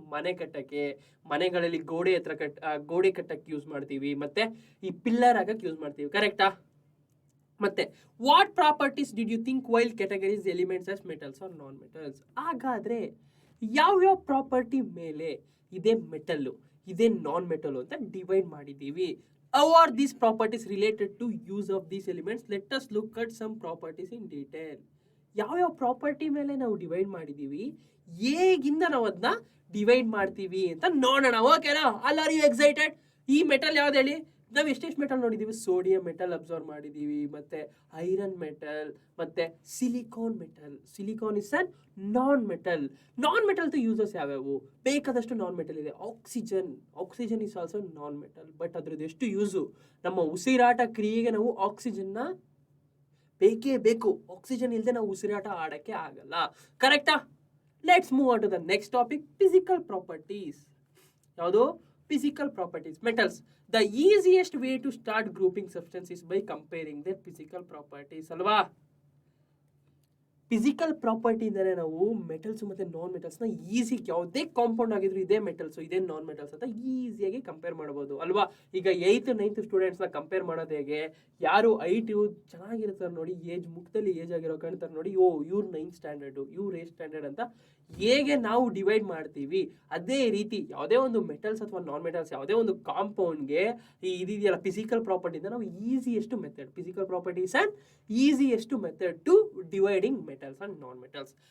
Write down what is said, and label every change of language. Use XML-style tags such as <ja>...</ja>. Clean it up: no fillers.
<kn>ಮನೆ ಕಟ್ಟಕ್ಕೆ, ಮನೆಗಳಲ್ಲಿ ಗೋಡೆ ಕಟ್ಟಕ್ಕೆ ಯೂಸ್ ಮಾಡ್ತೀವಿ, ಮತ್ತೆ ಈ ಪಿಲ್ಲರ್ ಆಗಕ್ಕೆ ಯೂಸ್ ಮಾಡ್ತೀವಿ. ಕರೆಕ್ಟಾ?</kn> <en>ಮತ್ತೆ what properties did you think while categories elements as metals are non metals?</en> <kn>ಹಾಗಾದ್ರೆ ಯಾವ್ಯಾವ ಪ್ರಾಪರ್ಟಿ ಮೇಲೆ ಇದೇ ಮೆಟಲ್ಲು, ಇದೇ ನಾನ್ ಮೆಟಲ್ ಅಂತ ಡಿವೈಡ್ ಮಾಡಿದ್ದೀವಿ.</kn> <en>How are these properties related to use of these elements? Let us look at some properties in detail.</en> <kn>ಯಾವ property ಮೇಲೆ ನಾವು ಡಿವೈಡ್ ಮಾಡಿದ್ದೀವಿ, ಹೇಗಿಂದ ನಾವು ಅದನ್ನ ಡಿವೈಡ್ ಮಾಡ್ತೀವಿ ಅಂತ ನೋಡೋಣ. ಓಕೆನಾ?</kn> <en>All are you excited?</en> <kn>ಈ ಮೆಟಲ್ ಯಾವ್ದು ಹೇಳಿ? ನಾವು ಎಷ್ಟೆಷ್ಟು ಮೆಟಲ್ ನೋಡಿದ್ದೀವಿ? ಸೋಡಿಯಂ ಮೆಟಲ್ ಅಬ್ಸರ್ವ್ ಮಾಡಿದ್ದೀವಿ, ಮತ್ತೆ ಐರನ್ ಮೆಟಲ್, ಮತ್ತೆ silicon metal.</kn> <en>Silicon is an non metal.</en> <kn>Non ಮೆಟಲ್ದು uses ಯಾವ್ಯಾವು? ಬೇಕಾದಷ್ಟು ನಾನ್ ಮೆಟಲ್ ಇದೆ.</kn> <en>Oxygen is also non metal.</en> <kn>But ಅದ್ರದ್ದು ಎಷ್ಟು ಯೂಸು? ನಮ್ಮ ಉಸಿರಾಟ ಕ್ರಿಯೆಗೆ ನಾವು ಆಕ್ಸಿಜನ್ನ ಬೇಕೇ ಬೇಕು. ಆಕ್ಸಿಜನ್ ಇಲ್ಲದೆ ನಾವು ಉಸಿರಾಟ ಆಡಕ್ಕೆ ಆಗಲ್ಲ. ಕರೆಕ್ಟಾ?</kn> <en>Let's move on to the next topic, physical properties. ಯಾವುದು? Physical properties. Metals. The easiest way to start grouping substances by comparing their physical properties.</en> <kn>ಅಲ್ವಾ? ಫಿಸಿಕಲ್ ಪ್ರಾಪರ್ಟಿ ಇಂದಾನೆ ನಾವು ಮೆಟಲ್ಸ್ ಮತ್ತೆ ನಾನ್ ಮೆಟಲ್ಸ್ನ ಈಸಿ, ಯಾವುದೇ ಕಾಂಪೌಂಡ್ ಆಗಿದ್ರು ಇದೇ ಮೆಟಲ್ಸ್ ಇದೇ ನಾನ್ ಮೆಟಲ್ಸ್ ಅಂತ ಈಸಿಯಾಗಿ ಕಂಪೇರ್ ಮಾಡ್ಬೋದು ಅಲ್ವಾ? ಈಗ 8th 9th ಸ್ಟೂಡೆಂಟ್ಸ್ನ ಕಂಪೇರ್ ಮಾಡೋದು ಹೇಗೆ? ಯಾರು ಐಟು ಚೆನ್ನಾಗಿರ್ತಾರೆ ನೋಡಿ, ಮುಖದಲ್ಲಿ ಏಜ್ ಆಗಿರೋ ಕಾಣ್ತಾರೆ ನೋಡಿ, ಇವ್ರು 9th ಸ್ಟ್ಯಾಂಡರ್ಡು, ಇವ್ರು 8th ಸ್ಟ್ಯಾಂಡರ್ಡ್ ಅಂತ ಹೇಗೆ ನಾವು ಡಿವೈಡ್ ಮಾಡ್ತೀವಿ, ಅದೇ ರೀತಿ ಯಾವುದೇ ಒಂದು ಮೆಟಲ್ಸ್ ಅಥವಾ ನಾನ್ ಮೆಟಲ್ಸ್, ಯಾವುದೇ ಒಂದು ಕಾಂಪೌಂಡ್ಗೆ ಇದೆಯಲ್ಲ ಫಿಸಿಕಲ್ ಪ್ರಾಪರ್ಟಿಯಿಂದ ನಾವು easiest method,</kn> <en>Physical properties and easiest method to dividing metals and non metals.</en>